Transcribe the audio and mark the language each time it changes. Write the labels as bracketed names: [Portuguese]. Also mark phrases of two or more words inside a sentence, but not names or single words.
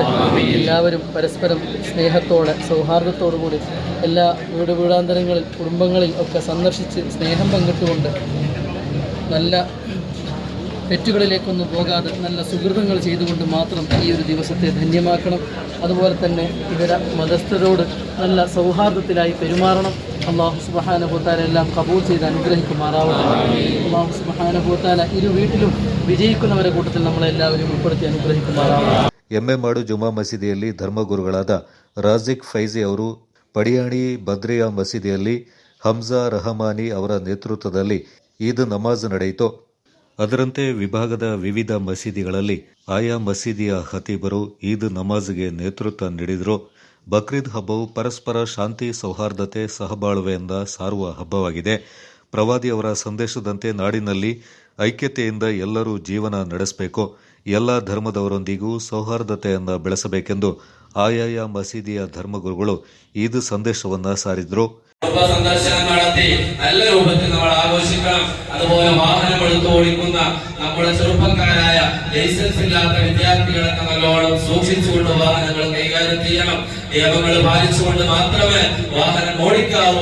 [Malayalam] എല്ലാവരും പരസ്പരം സ്നേഹത്തോടെ സൗഹാർദ്ദത്തോടുകൂടി എല്ലാ വീടാന്തരങ്ങളിൽ കുടുംബങ്ങളിൽ ഒക്കെ സന്ദർശിച്ച് സ്നേഹം പങ്കിട്ടുകൊണ്ട് നല്ല തെറ്റുകളിലേക്കൊന്നും പോകാതെ നല്ല സുഹൃതങ്ങൾ ചെയ്തുകൊണ്ട് മാത്രം ഈ ഒരു ദിവസത്തെ ധന്യമാക്കണം. അതുപോലെ തന്നെ ഇതര മതസ്ഥരോട് നല്ല സൗഹാർദ്ദത്തിലായി പെരുമാറണം. [Arabic] الله سبحانه وتعالى [Malayalam] എല്ലാം കബൂൽ ചെയ്ത് അനുഗ്രഹിക്കുമാറാവട്ടെ. [Arabic] الله سبحانه وتعالى [Malayalam] ഇരു വീട്ടിലും വിജയിക്കുന്നവരെ കൂട്ടത്തിൽ നമ്മളെല്ലാവരും ഉൾപ്പെടുത്തി അനുഗ്രഹിക്കുമാറാവട്ടെ. [Kannada] ಎಮ್ಮೆಮಾಡು ಜುಮಾ ಮಸೀದಿಯಲ್ಲಿ ಧರ್ಮಗುರುಗಳಾದ ರಾಜಿಕ್ ಫೈಜಿ ಅವರು ಪಡಿಯಾಣಿ ಬದ್ರಿಯಾ ಮಸೀದಿಯಲ್ಲಿ ಹಮ್ಜಾ ರಹಮಾನಿ ಅವರ ನೇತೃತ್ವದಲ್ಲಿ ಈದ್ ನಮಾಜ್ ನಡೆಯಿತು. ಅದರಂತೆ ವಿಭಾಗದ ವಿವಿಧ ಮಸೀದಿಗಳಲ್ಲಿ ಆಯಾ ಮಸೀದಿಯ ಖತೀಬರು ಈದ್ ನಮಾಜ್ಗೆ ನೇತೃತ್ವ ನೀಡಿದರು. ಬಕ್ರೀದ್ ಹಬ್ಬವು ಪರಸ್ಪರ ಶಾಂತಿ, ಸೌಹಾರ್ದತೆ, ಸಹಬಾಳ್ವೆಯಿಂದ ಸಾರುವ ಹಬ್ಬವಾಗಿದೆ. ಪ್ರವಾದಿಯವರ ಸಂದೇಶದಂತೆ ನಾಡಿನಲ್ಲಿ ಐಕ್ಯತೆಯಿಂದ ಎಲ್ಲರೂ ಜೀವನ ನಡೆಸಬೇಕು. ಎಲ್ಲ ಧರ್ಮದವರೊಂದಿಗೂ ಸೌಹಾರ್ದತೆಯನ್ನು ಬೆಳೆಸಬೇಕೆಂದು ಆಯಾಯ ಮಸೀದಿಯ ಧರ್ಮಗುರುಗಳು ಈದ್ ಸಂದೇಶವನ್ನು ಸಾರಿದರು. [Malayalam] സന്ദർശനം നടത്തി നല്ല രൂപത്തിൽ നമ്മൾ ആഘോഷിക്കണം. അതുപോലെ വാഹനം എടുത്ത് ഓടിക്കുന്ന നമ്മുടെ ചെറുപ്പക്കാരായ ലൈസൻസ് ഇല്ലാത്ത വിദ്യാർത്ഥികളൊക്കെ നല്ലോണം സൂക്ഷിച്ചുകൊണ്ട് വാഹനങ്ങൾ കൈകാര്യം ചെയ്യണം. നിയമങ്ങൾ പാലിച്ചുകൊണ്ട് മാത്രമേ വാഹനം ഓടിക്കാവൂ.